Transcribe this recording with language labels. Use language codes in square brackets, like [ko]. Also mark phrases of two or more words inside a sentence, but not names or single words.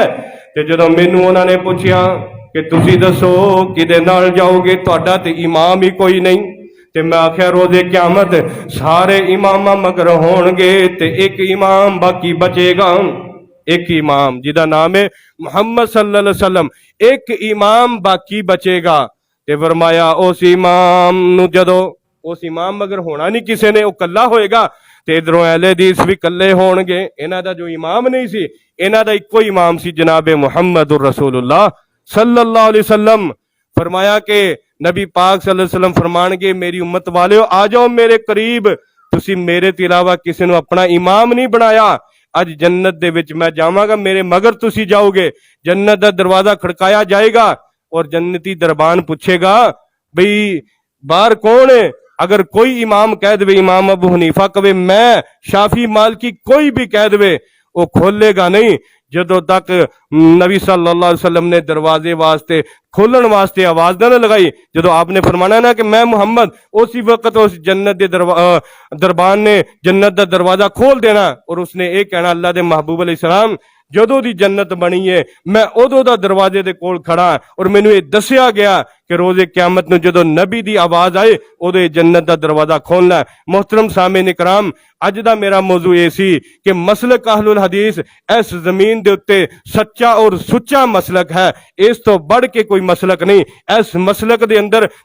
[pa] تے جدوں مینوں انہوں نے پچھیا کہ تسی دسو کیہدے نال جاؤ گے، تہاڈا تے امام ہی کوئی نہیں. تے میں آکھیا روزے قیامت سارے امام مگر ہون گے تے ایک امام باقی بچے گا، ایک امام جیہدا نام ہے محمد [ar] صلى الله عليه وسلم, [pa] ایک امام باقی بچے گا. تے فرمایا اس امام نوں جدوں اس امام مگر ہونا نہیں کسی نے، وہ کلا ہوئے گا. تے ادھروں اہلِ حدیث بھی کلے ہون گے. انہاں دا جو امام نہیں سی، انہاں دا اکو امام سی جنابے [ar] محمد رسول الله صلى الله عليه وسلم. [pa] فرمایا کہ نبی پاک [ar] صلى الله عليه وسلم [pa] فرمانگے میری امت والیو آ جاؤ میرے قریب، تسی میرے تے علاوہ کسی نوں اپنا امام نہیں بنایا. اج جنت دے وچ میں جاواں گا، میرے مگر تسی جاؤ گے. جنت دا دروازہ کھڑکایا جائے گا اور جنتی دربان پوچھے گا بھائی باہر کون ہے. اگر کوئی امام کہہ دے، امام ابو حنیفہ کہے میں، شافعی مالکی کوئی بھی کہہ دے، وہ کھولے گا نہیں جدوں تک نبی [ar] صلى الله عليه وسلم [pa] نے دروازے واسطے کھولن واسطے آواز نہ لگائی. جدوں آپ نے فرمانا نہ کہ میں محمد، اسی وقت اس جنت کے دربان نے جنت کا دروازہ کھول دینا اور اس نے یہ کہنا اللہ کے محبوب علیہ السلام جدوں دی جنت بنی ہے میں اودوں دا دروازے دے کول کھڑا اور مینوں یہ دسیا گیا کہ روزے قیامت نوں جدوں نبی دی آواز آئے اودوں جنت دا دروازہ کھولنا. محترم سامعین کرام، اج دا میرا موضوع یہ سی کہ مسلک اہل الحدیث اس زمین دے اتے سچا اور سچا مسلک ہے، اس تو بڑھ کے کوئی مسلک نہیں. اس مسلک دے اندر